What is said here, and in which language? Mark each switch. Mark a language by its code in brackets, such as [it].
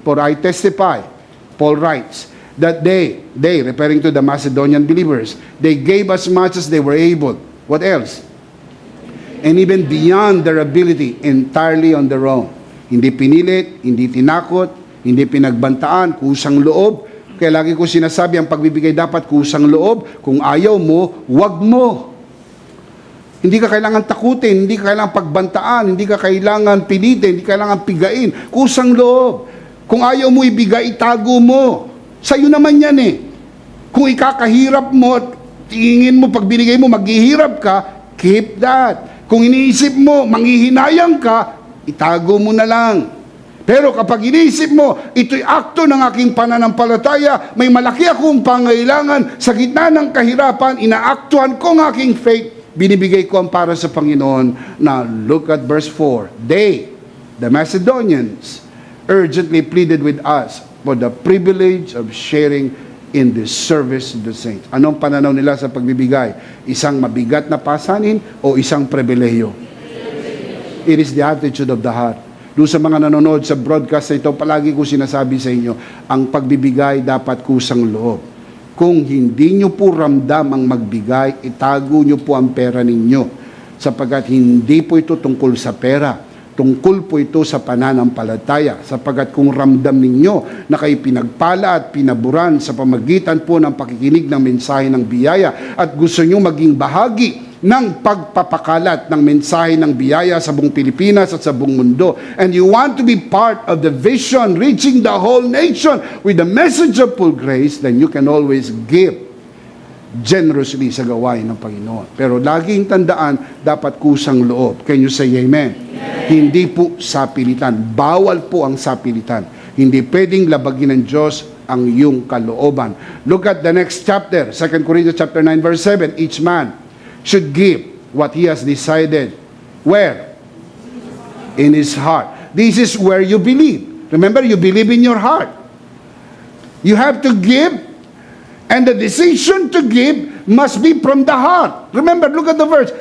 [en] For I testify, Paul writes, that they, referring to the Macedonian believers, they gave as much as they were able. What else? And even beyond their ability, entirely on their own. [tl] Hindi pinilit, hindi tinakot, hindi pinagbantaan, kusang loob. Kaya lagi ko sinasabi, ang pagbibigay dapat kusang loob. Kung ayaw mo, wag mo. Hindi ka kailangan takutin, hindi ka kailangan pagbantaan, hindi ka kailangan pilitin, hindi ka kailangan pigain. Kusang loob. Kung ayaw mo ibigay, itago mo. Sa'yo naman yan eh. Kung ikakahirap mo, tingin mo, pag binigay mo, maghihirap ka, [en] keep that. [tl] Kung iniisip mo, manghihinayang ka, itago mo na lang. Pero kapag iniisip mo, ito'y akto ng aking pananampalataya, may malaki akong pangailangan, sa gitna ng kahirapan, inaaktuhan ko ang aking faith, binibigay ko ang para sa Panginoon. [en] Now, look at verse 4. They, the Macedonians, urgently pleaded with us for the privilege of sharing in the service of the saints. [tl] Anong pananaw nila sa pagbibigay? Isang mabigat na pasanin o isang pribilehiyo? [en] It is the attitude of the heart. [tl] Doon sa mga nanonood sa broadcast na ito, palagi ko sinasabi sa inyo, ang pagbibigay dapat kusang loob. Kung hindi nyo po ramdam ang magbigay, itago nyo po ang pera ninyo. Sapagkat hindi po ito tungkol sa pera. Tungkol po ito sa pananampalataya. Sapagkat kung ramdam ninyo na kayo pinagpala at pinaburan sa pamagitan po ng pakikinig ng mensahe ng biyaya at gusto nyo maging bahagi ng pagpapakalat ng mensahe ng biyaya sa buong Pilipinas at sa buong mundo. [en] And you want to be part of the vision reaching the whole nation with the message of full grace, then you can always give generously [tl] sa gawain ng Panginoon. Pero laging tandaan, dapat kusang loob. [en] Can you say amen? [tl] Hindi po sapilitan. Bawal po ang sapilitan. Hindi pwedeng labagin ng Diyos ang iyong kalooban. [en] Look at the next chapter, 2 Corinthians chapter 9 verse 7. Each man should give what he has decided. Where? In his heart. This is where you believe. Remember, you believe in your heart. You have to give, and the decision to give must be from the heart. Remember, look at the verse.